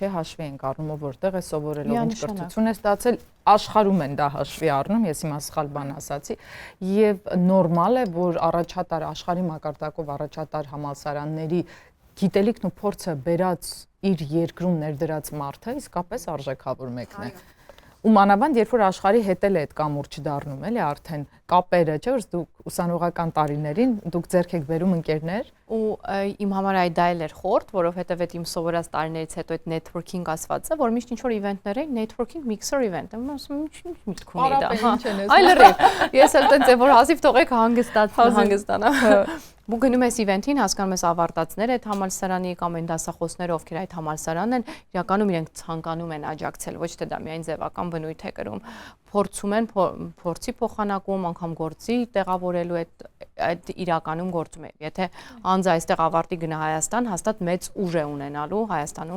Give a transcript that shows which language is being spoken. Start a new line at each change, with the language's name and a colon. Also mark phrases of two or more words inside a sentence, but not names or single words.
Armenian: չէ, հաշվի ենք առնում, որտեղ է սովորելով ինչ կրթություն է ստացել, աշխարհում են դա հաշվի առնում, ես հիմա սխալ բան ասացի, եւ նորմալ է, որ առաջատար աշխարհի մակարդակով առաջատար համալսարանների գիտելիքն ու փորձը բերած իր երկրում ներդրած մարդը իսկապես արժեքավոր մեկն է։ Ու մանավանդ երբ որ աշխարհի հետ էլ է այդ կամուրջ դառնում, էլի արդեն կապերը, չէ՞ որ դուք ուսանողական տարիներին դուք ձեռք եք բերում ընկերներ ու իմ համար այդ դա էլ էր խորտ, որովհետև այդ իմ սովորած տարիներից հետո այդ networking ասվածը, որ միշտ ինչ որ իվենտներ էին,
English: networking mixer event,
Armenian: եմ ասում ինչ միտք ունի դա։ Այ լրիվ։ Ես էլ տենց որ հազիվ թողեք հանգստանա։ Ու գնում ես իվենթին, հասկանում ես ավարտածները այդ համալսարանի կամ այն դասախոսները, ովքեր այդ համալսարանն են, իրականում իրենք ցանկանում են աջակցել, ոչ թե դա միայն ձևական բնույթ է կրում, փորձում են փորձի փոխանակում, անգամ գործի տեղավորելու այդ իրականում գործում է։ Եթե անձը այստեղ ավարտի գնա Հայաստան, հաստատ մեծ ուժ է ունենալու Հայաստանում։